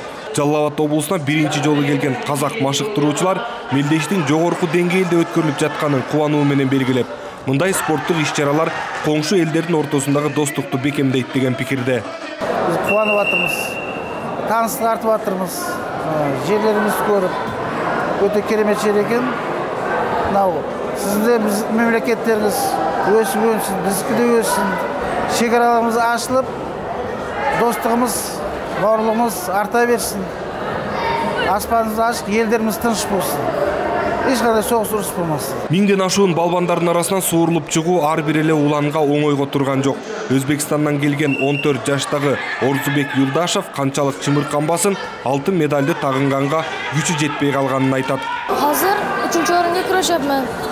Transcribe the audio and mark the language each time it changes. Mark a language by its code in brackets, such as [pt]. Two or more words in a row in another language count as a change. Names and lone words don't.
[ky] Жалал Абад облусуна биринчи жолу келген казак машыктыруучулар мелдештин жогорку деңгээлде өткөрүлүп жатканын кубануу менен белгилеп, мындай спорттук иш-чаралар коңшу элдердин ортосундагы достукту бекемдейт деген пикирде. Биз кубанып атырбыз, тааныштык артып атырбыз. Жерлерибизди көрүп, өтө керемет жер экен. [kk] Мынау сиздин биз мемлекеттериңиз өсүп өнсүн, биздики да өссүн. Шекараларымыз ашылып, достығымыз, бауырлығымыз арта берсін. Аспанымыз ашық, елдеріміз тыныш болсын. Ешқандай соғыс ұрыс болмасын. [ky] Миңден ашуун балбандардын арасынан суурулуп чыгуу ар бир эле уланга оңойго турган жок. Өзбекстандан келген 14 жаштагы Орзубек Юлдашев канчалык чымырканбасын, алтын медальды тагынганга күчү жетпей калганын айтат. Азыр 3-чү орунга күрөшөмүн.